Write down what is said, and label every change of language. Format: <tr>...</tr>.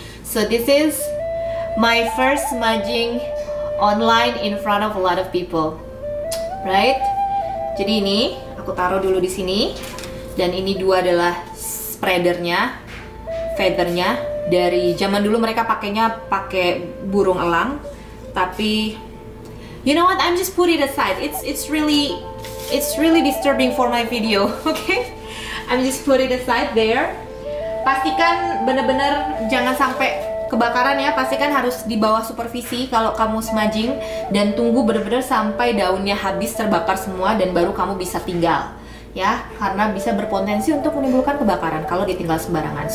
<en>So this is my first smudging online in front of a lot of people, right?</en> <id>Jadi ini aku taruh dulu di sini, dan ini dua adalah spreadernya, feathernya. Dari zaman dulu mereka pakainya pakai burung elang, tapi</id> <en>you know what, I'm just put it aside. It's really disturbing for my video, okay? I'm just put it aside there.</en> <id>Pastikan bener-bener jangan sampai kebakaran ya, pastikan harus di bawah supervisi kalau kamu smudging, dan tunggu bener-bener sampai daunnya habis terbakar semua, dan baru kamu bisa tinggal ya, karena bisa berpotensi untuk menimbulkan kebakaran kalau ditinggal sembarangan.</id>